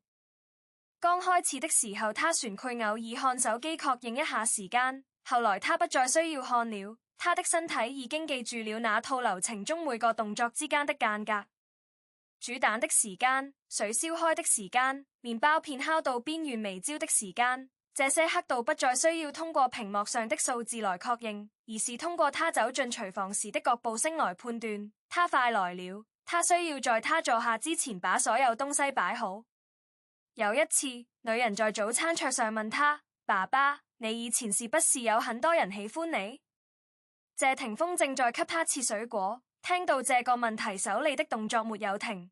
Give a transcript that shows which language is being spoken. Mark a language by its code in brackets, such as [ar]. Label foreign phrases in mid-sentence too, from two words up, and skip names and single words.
[zh] 剛開始的時候，他還會偶爾看手機確認一下時間，後來他不再需要看了，他的身體已經記住了那套流程中每個動作之間的間隔。煮蛋的時間、水燒開的時間、麵包片烤到邊緣微焦的時間，這些刻度不再需要通過屏幕上的數字來確認，而是通過他走進廚房時的腳步聲來判斷。他快來了，他需要在他坐下之前把所有東西擺好。有一次，女人在早餐桌上問他：爸爸，你以前是不是有很多人喜歡你？謝霆鋒正在給他切水果，聽到這個問題，手裏的動作沒有停。